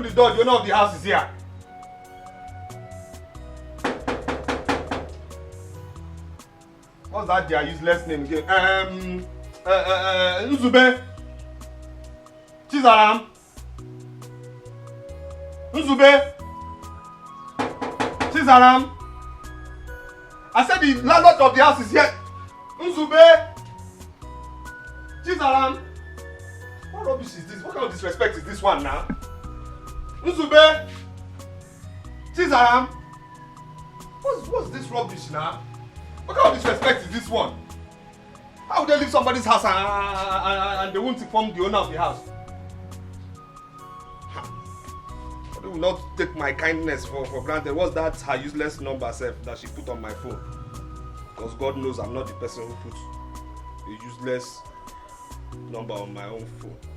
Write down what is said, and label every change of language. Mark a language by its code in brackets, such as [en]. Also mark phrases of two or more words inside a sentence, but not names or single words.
[en] The owner of the house is here. What's that their useless name again? Nzube. Chizaram. Nzube. Chizaram. I said the landlord of the house is here. Nzube. Chizaram. What rubbish is this? What kind of disrespect is this one now? Nzube. Chizaram. What's this rubbish now? What kind of disrespect is this one? How would they leave somebody's house and they won't inform the owner of the house? They will not take my kindness for granted. What's that her useless number self that she put on my phone? Because God knows I'm not the person who puts a useless number on my own phone.